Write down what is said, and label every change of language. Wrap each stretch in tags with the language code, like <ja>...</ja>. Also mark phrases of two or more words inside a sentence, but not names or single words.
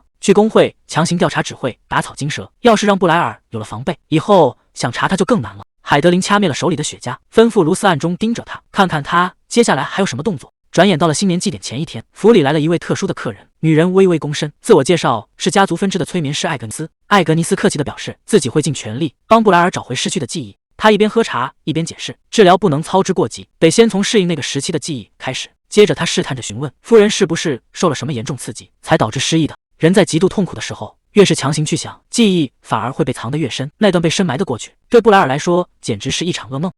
<zh>去工會強行調查只會打草驚蛇。要是讓布萊爾有了防備，以後想查他就更難了。海德琳掐滅了手裡的雪茄，吩咐盧斯暗中盯着他，看看他接下來還有什麼動作。轉眼到了新年祭典前一天，府裡來了一位特殊的客人，女人微微躬身，自我介紹是家族分支的催眠師艾格尼斯。艾格尼斯客氣地表示自己會盡全力幫布萊爾找回失去的記憶。他一邊喝茶一邊解釋，治療不能操之過急，得先從適應那個時期的記憶開始。接着他試探着詢問夫人是不是受了什麼嚴重刺激才導致失憶的。人在極度痛苦的時候，越是強行去想，記憶反而會被藏得越深，那段被深埋的過去，對布萊爾來說簡直是一場噩夢。</zh>